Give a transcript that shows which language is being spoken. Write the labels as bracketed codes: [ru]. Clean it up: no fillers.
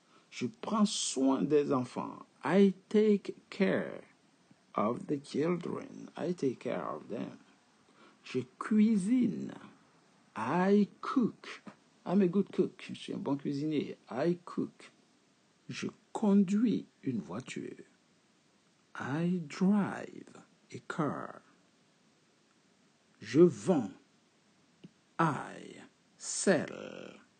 [fr] Je prends soin des enfants. [en] I take care of the children. I take care of them. [fr] Je cuisine. [en] I cook. I'm a good cook. [fr] Je suis un bon cuisinier. [en] I cook. [fr] Je conduis une voiture. [en] I drive a car. [fr] Je vends. [en] I sell.